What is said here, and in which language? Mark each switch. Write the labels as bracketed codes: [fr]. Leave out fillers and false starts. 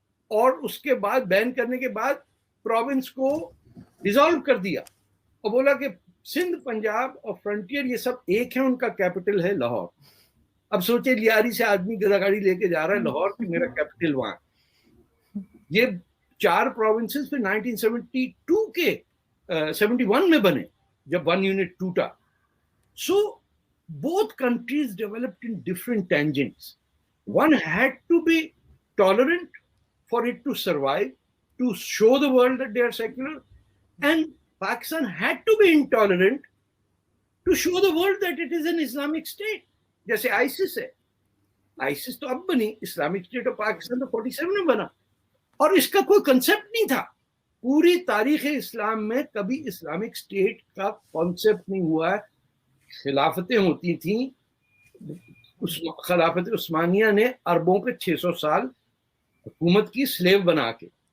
[ur] اور اس کے بعد بین کرنے کے بعد پروونس کو ڈیزالو کر دیا اور بولا کہ سندھ, پنجاب اور فرنٹیئر یہ سب ایک ہیں, ان کا کیپٹل ہے لاہور. اب سوچے لیاری سے آدمی گدا گاڑی لے کے جا رہا ہے لاہور کہ میرا کیپٹل وہاں. یہ 4 پروونسز پھر 1972 کے 71 میں بنے جب 1 یونٹ ٹوٹا. [en] So both countries developed in different tangents. One had to be tolerant for it to survive, to show the world that they are secular, and Pakistan had to be intolerant to show the world that it is an Islamic state. [ur] جیسے ISIS ہے, ISIS تو اب بنی, Islamic state of Pakistan تو 47 میں بنا, اور اس کا کوئی کنسپٹ نہیں تھا. پوری تاریخ اسلام میں کبھی اسلامک اسٹیٹ کا کانسیپٹ نہیں ہوا ہے. خلافتیں ہوتی تھیں, خلافت عثمانیہ نے عربوں پہ 600 سال حکومت کی سلیو بنا کے.